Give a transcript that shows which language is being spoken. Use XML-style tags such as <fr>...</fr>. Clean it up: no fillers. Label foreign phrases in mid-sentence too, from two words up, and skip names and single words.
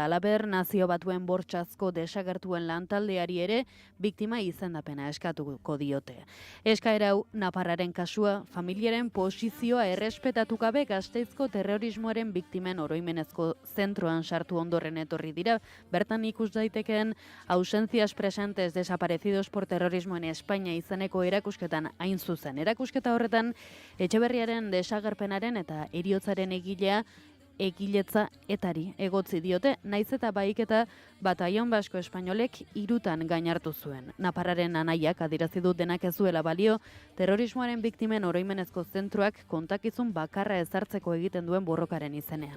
<eu>Halaber, Nazio Batuen bortxazko desagertuen lantaldeari ere biktima izendapena eskatuko diote. Eskaera hau Naparraren kasua, familiaren posizioa errespetatu gabe Gasteizko terrorismoaren biktimen oroimenezko zentroan sartu ondoren etorri dira. Bertan ikus daitekeen ausencias presentes desaparecidos por terrorismo en España izeneko erakusketan hain zuzen. Erakusketa horretan Etxeberriaren desagerpenaren eta heriotzaren egiletza etari egotzi diote, naiz eta bahiketa Batallon Basko Espainolek 3 gainartu zuen. Naparraren anaiak adierazi du denak ez duela balio, terrorismoaren biktimen oroimenezko zentroak kontakizun bakarra ezartzeko egiten duen borrokaren izenean.</eu>